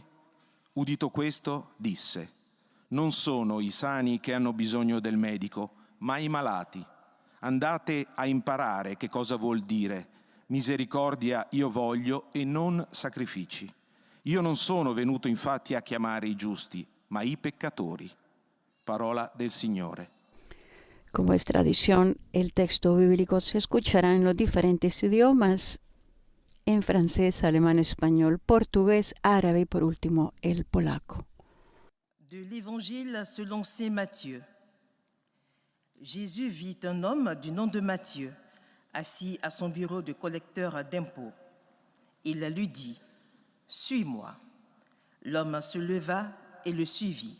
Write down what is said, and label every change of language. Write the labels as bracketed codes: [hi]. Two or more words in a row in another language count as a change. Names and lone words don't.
[it] Udito questo, disse: non sono i sani che hanno bisogno del medico, ma i malati. Andate a imparare che cosa vuol dire: misericordia io voglio e non sacrifici. Io non sono venuto infatti a chiamare i giusti, ma i peccatori. Parola del Signore. [es] Como es tradición, el texto bíblico se escuchará en los diferentes idiomas, en francés, alemán, español, portugués, árabe y por último el polaco. [fr] De l'Évangile selon saint Matthieu. Jésus vit un homme du nom de Matthieu, assis à son bureau de collecteur d'impôts. Il lui dit: suis-moi. L'homme se leva et le suivit.